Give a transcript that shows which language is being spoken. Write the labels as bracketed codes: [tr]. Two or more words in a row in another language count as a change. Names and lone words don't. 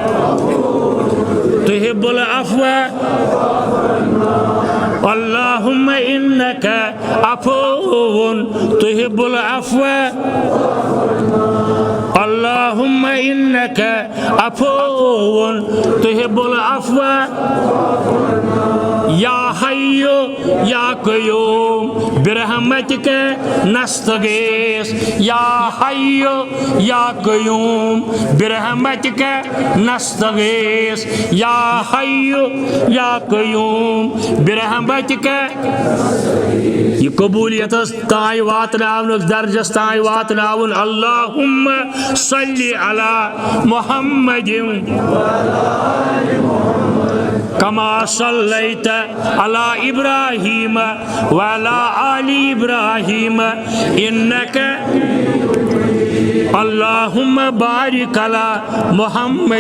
[ar] تحب العفو اللہم انکا عفو تحب العفو اللہم انکا عفو تحب العفو یا حی یا قیوم برحمتک نستغیث یا حی یا قیوم برحمتک نستغیث یا حی یا قیوم برحمتک [ks] یہ قبولیت تائیں واتناون درجس تائیں واتناون [ar] اللہم صلی علی محمد کما صلیت علی ابراہیم وعلی آل ابراہیم انک اللہم بارک علی محمد